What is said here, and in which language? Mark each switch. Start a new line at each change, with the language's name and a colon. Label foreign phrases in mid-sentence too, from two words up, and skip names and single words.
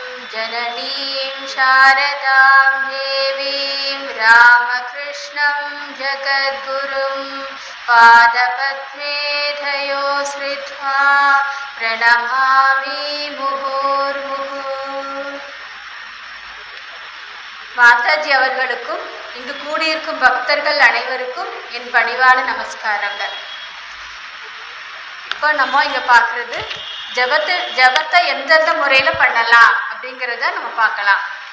Sanskrit: जननीं शारदां देवीं रामकृष्णं जगद्गुरुं पादपद्मे धयो श्रित्वा प्रणमामि मुहुर्मुहुः.
Tamil: மாதாஜி அவர்களுக்கும் இங்கு கூடியிருக்கும் பக்தர்கள் அனைவருக்கும் என் பணிவான நமஸ்காரங்கள். இப்போ நம்ம இங்கே பார்க்குறது ஜபத்தை எந்தெந்த முறையில் பண்ணலாம் அப்படிங்கிறத நம்ம பார்க்கலாம்.